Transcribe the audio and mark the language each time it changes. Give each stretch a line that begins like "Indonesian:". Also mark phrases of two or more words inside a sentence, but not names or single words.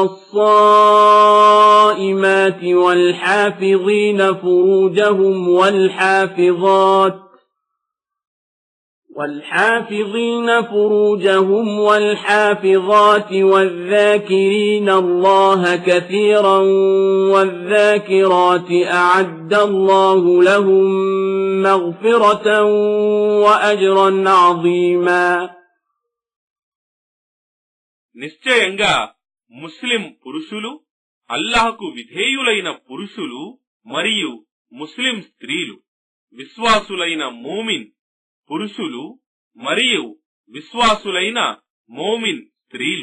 Arabic: والصائمات والحافظين فروجهم والحافظات والذاكرين الله كثيرا والذاكرات أعد الله لهم مغفرة وأجرا عظيما.
Telugu: నిశ్చయంగా ముస్లిం పురుషులు, అల్లాహకు విధేయులైన పురుషులు మరియు ముస్లిం స్త్రీలు, విశ్వాసులైన మోమిన్ పురుషులు మరియు విశ్వాసులైన మోమిన్ స్త్రీలు,